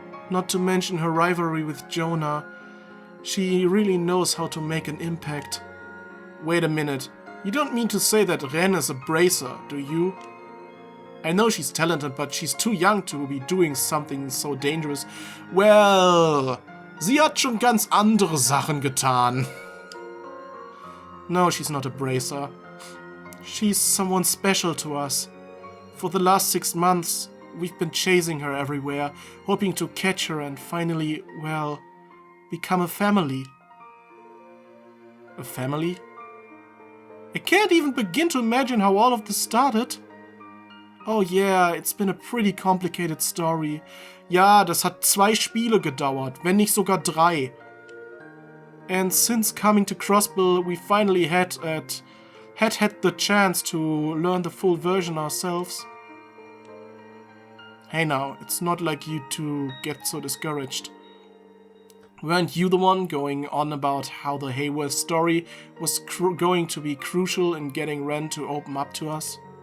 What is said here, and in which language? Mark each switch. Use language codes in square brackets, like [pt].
[en] Not to mention her rivalry with Jonah. She really knows how to make an impact. Wait a minute. You don't mean to say that Ren is a bracer, do you? I know she's talented, but she's too young to be doing something so dangerous. [de] Well, sie hat schon ganz andere Sachen getan. [en] No, she's not a bracer. She's someone special to us. For the last 6 months, we've been chasing her everywhere, hoping to catch her and finally, well, become a family. A family? I can't even begin to imagine how all of this started. Oh yeah, it's been a pretty complicated story. [de] Ja, das hat 2 Spiele gedauert, wenn nicht sogar 3. [en] And since coming to Crossbell, we finally had the chance to learn the full version ourselves. Hey now, it's not like you two get so discouraged. Weren't you the one going on about how the Hayworth story was going to be crucial in getting Ren to open up to us?